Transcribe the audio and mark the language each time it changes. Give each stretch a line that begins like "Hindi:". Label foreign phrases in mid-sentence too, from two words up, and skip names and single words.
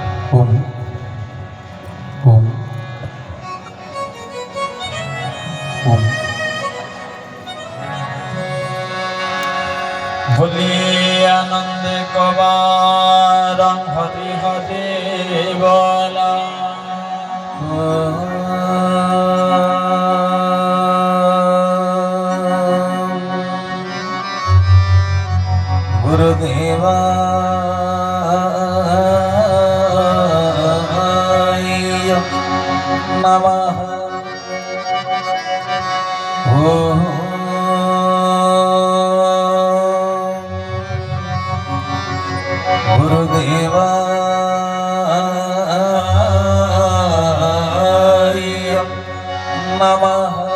Sanskrit: ओम ओम ओम।
Hindi: बोलिए आनंद कबार हरि हरि बोला।
Sanskrit: गुरुदेवा नमः। ओम गुरुदेवा नमः।